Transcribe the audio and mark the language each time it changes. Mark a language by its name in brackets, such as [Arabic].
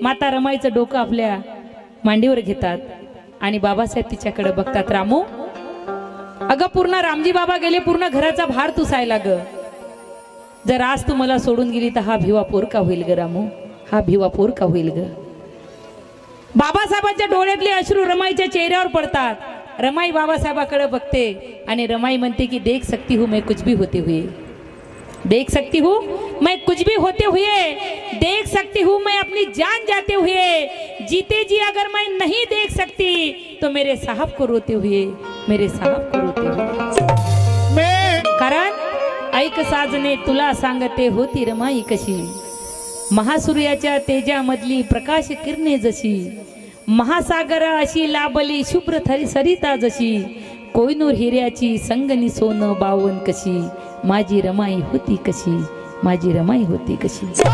[Marathi] माता रमाईचं डोकं आपल्या मांडीवर घेतात आणि बाबासाहेब तिच्याकडे बघतात. रामू, अगं पूर्ण रामजी बाबा गेले, पूर्ण घराचा भार तू सायला ग. जर आज तू मला सोडून गेली तर हा भिवा पोर का होईल ग रामू, हा भिवा पोर का होईल ग. बाबासाहेबांच्या डोळ्यातले अश्रू रमाईच्या चेहऱ्यावर पडतात. रमाई बाबासाहेबाकडे बघते आणि रमाई म्हणते की [Hindi] देख सकती हूँ मैं कुछ भी होते हुए, देख सकती हूँ मैं कुछ भी होते हुए, देख सकती हूँ मैं अपनी जान जाते हुए, जीते जी अगर मैं नहीं देख सकती तो मेरे साहब को रोते हुए, मेरे साहब को रोते हुए. [Marathi] कारण ऐक साजने तुला सांगते होती रमाई कशी, महासूर्याच्या तेजामधली प्रकाश किरणे जशी, महासागर अशी लाभली शुभ्र सरिता जशी, कोयनूर हिऱ्याची संगनी सोनं बावन कशी, माझी रमाई होती कशी, माझी रमाई होती कशी.